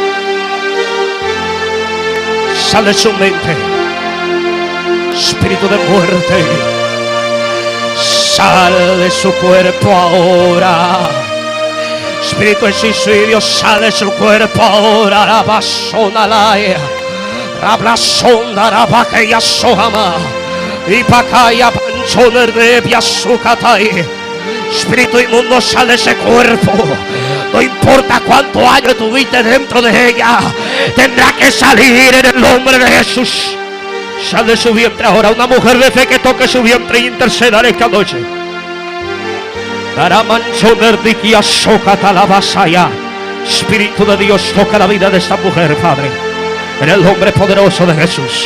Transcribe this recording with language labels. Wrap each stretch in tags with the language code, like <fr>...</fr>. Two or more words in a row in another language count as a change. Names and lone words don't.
<es>Sale su mente. Espíritu de muerte. Sale de su cuerpo ahora. Espíritu de suicidio, sale de su cuerpo ahora. Rabasona lae. Rablasona rabakeya sohama. Y pakaya panchoner de biasukatai. Espíritu inmundo, sale de ese cuerpo. No importa cuántos años tuviste dentro de ella, tendrá que salir en el nombre de Jesús. Sal de su vientre ahora. Una mujer de fe que toque su vientre y interceda en esta noche. Espíritu de Dios, toca la vida de esta mujer, Padre, en el nombre poderoso de Jesús.</es>